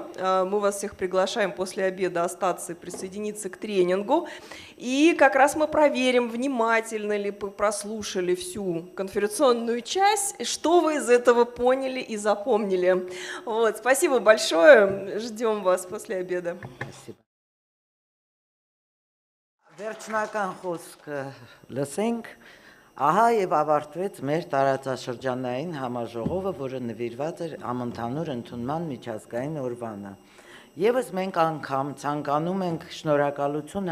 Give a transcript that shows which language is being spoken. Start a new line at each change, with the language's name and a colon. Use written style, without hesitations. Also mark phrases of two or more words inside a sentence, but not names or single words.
Russian: Мы вас всех приглашаем после обеда остаться и присоединиться к тренингу. И как раз мы проверим, внимательно ли вы прослушали всю конференционную часть, что вы из этого поняли и запомнили. Спасибо большое. Ждем вас после обеда. Спасибо.
Armenian: Վերջնական խոսքը լսենք, ահա եւ ավարտվեց մեր տարածաշրջանային համաժողովը, որը նվիրված էր համընդհանուր ընդունման միջազգային օրվանը։ Եվս մենք անգամ ցանկանում ենք շնորհակալություն